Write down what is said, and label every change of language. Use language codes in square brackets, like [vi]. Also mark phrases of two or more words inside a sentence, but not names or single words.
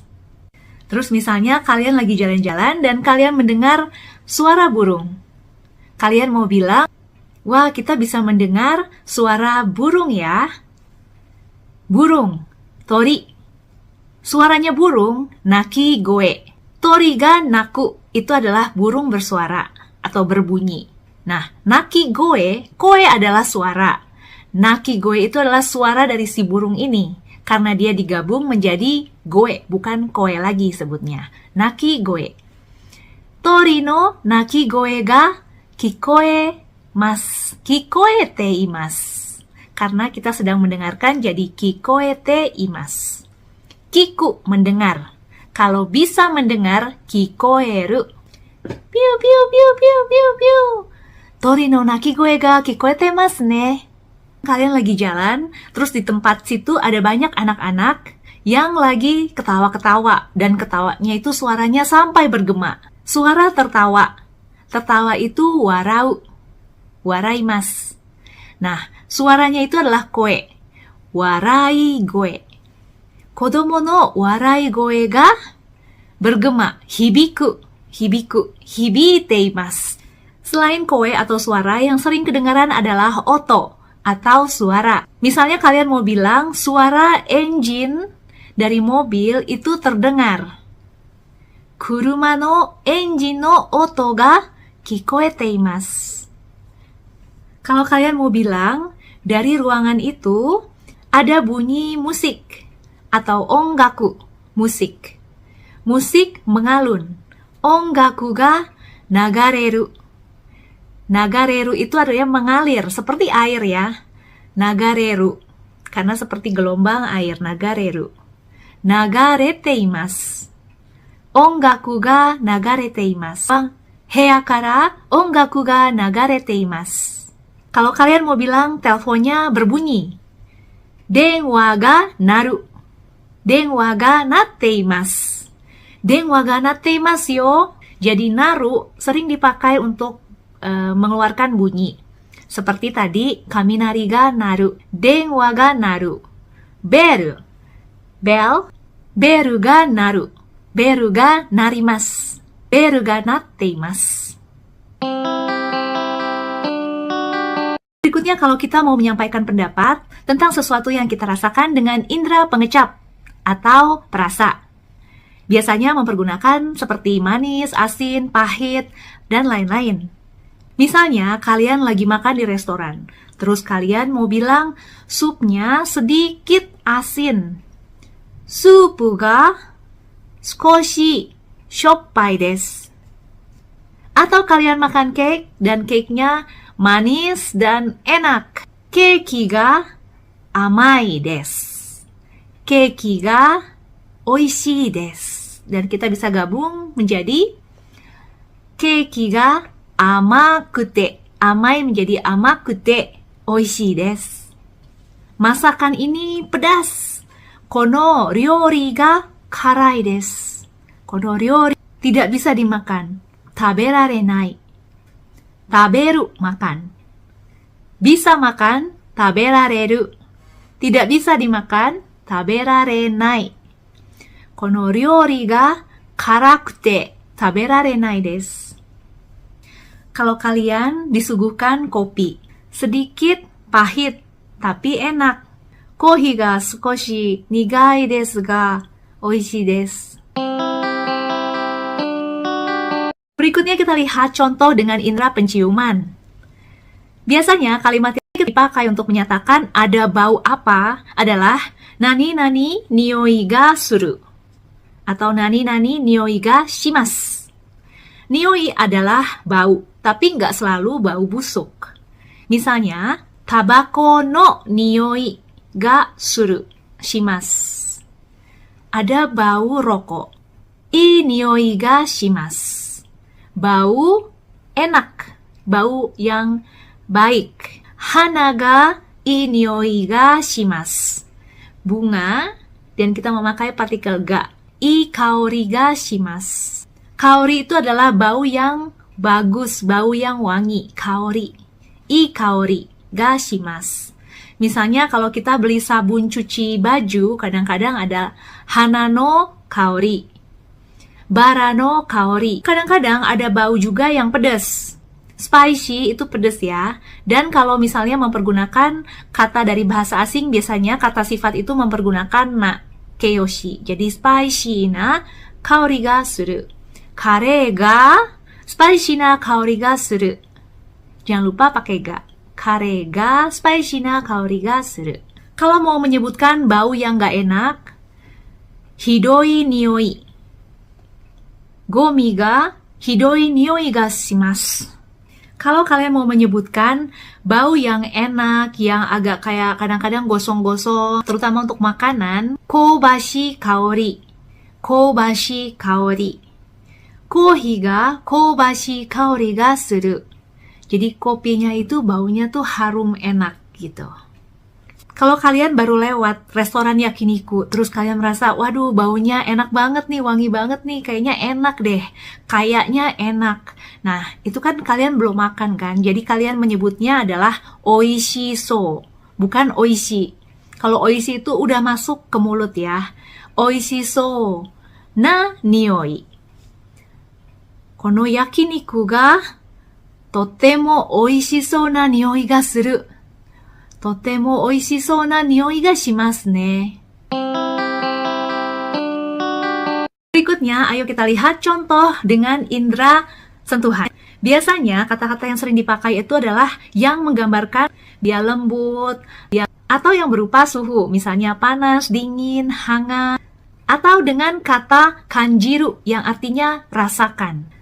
[id] Terus misalnya kalian lagi jalan-jalan dan kalian mendengar suara burung. Kalian mau bilang, wah kita bisa mendengar suara burung ya. Burung, tori. Suaranya burung, [ja] 鳴き声. 鳥が鳴く, [id] itu adalah burung bersuara atau berbunyi. Nah, [ja] 鳴き声, [id] koe adalah suara. [ja] 鳴き声 [id] itu adalah suara dari si burung ini. Karena dia digabung menjadi goe, bukan koe lagi sebutnya. [ja] 鳴き声. 鳥の鳴き声が聞こえます. 聞こえています. [id] Karena kita sedang mendengarkan jadi [ja] 聞こえています. [id] Kiku, mendengar. Kalau bisa mendengar, kikoeru. [ja] ピウピウピウピウピウピウ。鳥の鳴き声が聞こえてますね. [id] Kalian lagi jalan, terus di tempat situ ada banyak anak-anak yang lagi ketawa-ketawa. Dan ketawanya itu suaranya sampai bergema. Suara tertawa. Tertawa itu warau. Waraimasu. Nah, suaranya itu adalah koe. [ja] 笑い声。子供の笑い声が bergema, 響く、響く、響いています. [id] Selain koe atau suara, yang sering kedengaran adalah oto atau suara. Misalnya kalian mau bilang suara engine dari mobil itu terdengar. [ja] 車のエンジンの音が聞こえています. [id] Kalau kalian mau bilang dari ruangan itu ada bunyi musik atau ongaku, musik. Musik mengalun. [ja] 音楽が流れる. [id] Nagareru itu artinya mengalir, seperti air ya. Nagareru, karena seperti gelombang air, nagareru. [ja] 流れています。音楽が流れています. 部屋から音楽が流れています. [id] Kalau kalian mau bilang teleponnya berbunyi, [ja] 電話が鳴る. 電話が鳴っています。電話が鳴っていますよ. [id] Jadi naru sering dipakai untuk mengeluarkan bunyi. Seperti tadi, [ja] 雷が鳴る、電話が鳴る. ベル、ベル、ベルが鳴る. ベルが鳴ります。ベルが鳴っています. [id] Berikutnya kalau kita mau menyampaikan pendapat tentang sesuatu yang kita rasakan dengan indera pengecap atau perasa. Biasanya mempergunakan seperti manis, asin, pahit, dan lain-lain. Misalnya, kalian lagi makan di restoran, terus kalian mau bilang supnya sedikit asin. [ja] スープが少ししょっぱいです. [id] Atau kalian makan cake dan cake-nya manis dan enak. [ja] ケーキが甘いです. ケーキがおいしいです. [id] Dan kita bisa gabung menjadi [ja] ケーキが甘くて. 甘い menjadi 甘くて、おいしいです. [id] Masakan ini pedas. [ja] この料理が辛いです. この料理 [id] tidak bisa dimakan. Taberarenai. Taberu, makan. Bisa makan, taberareru. Tidak bisa dimakan, taberarenai. [ja] この料理が辛くて食べられないです. [id] Kalau kalian disuguhkan kopi, sedikit pahit tapi enak. [ja] コーヒーが少し苦いですがおいしいです. [id] Berikutnya kita lihat contoh dengan indera penciuman. Biasanya kalimat yang dipakai untuk menyatakan ada bau apa adalah [ja] 何々匂いがする [id] atau [ja] 何々匂いがします. [id] Nioi adalah bau, tapi nggak selalu bau busuk. [ja] Misalnya, たばこの匂いがするします. [id] Ada bau rokok. [ja] いい匂いがします. [id] Bau enak, bau yang baik. [ja] 花がいい匂いがします. [id] Bunga, dan kita memakai partikel ga. [ja] いい香りがします. [id] Kaori itu adalah bau yang bagus, bau yang wangi. Kaori. [ja] いい香りがします. [id] Misalnya kalau kita beli sabun cuci baju, kadang-kadang ada [ja] 花の香り, バラの香り. [id] Kadang-kadang ada bau juga yang pedas. Spicy itu pedas ya. Dan kalau misalnya mempergunakan kata dari bahasa asing, biasanya kata sifat itu mempergunakan na, keyoshi. [ja] Jadi spicyな香りがする。カレーがspicyな香りがする. [id] Jangan lupa pakai ga. [ja] カレーがspicyな香りがする. [id] Kalau mau menyebutkan bau yang gak enak, [ja] ひどい匂い. ゴミがひどい匂いがします. [id] Kalau kalian mau menyebutkan bau yang enak, yang agak kayak kadang-kadang gosong-gosong, terutama untuk makanan, [ja] 香ばしい香り. 香ばしい香り. コーヒーが香ばしい香りがする. [id] Jadi kopinya itu baunya tuh harum enak gitu. Kalau kalian baru lewat restoran yakiniku, terus kalian merasa, waduh baunya enak banget nih, wangi banget nih, kayaknya enak deh, kayaknya enak. Nah, itu kan kalian belum makan kan, jadi kalian menyebutnya adalah [ja] おいしそう, [id] bukan oishi. Kalau oishi itu udah masuk ke mulut ya. [ja] おいしそうな匂い. この焼肉がとてもおいしそうな匂いがする. とてもおいしそうな匂いがしますね. [id] Berikutnya, ayo kita lihat contoh dengan indera sentuhan. Biasanya kata-kata yang sering dipakai itu adalah yang menggambarkan dia lembut, atau yang berupa suhu, misalnya panas, dingin, hangat, atau dengan kata kanjiru yang artinya rasakan.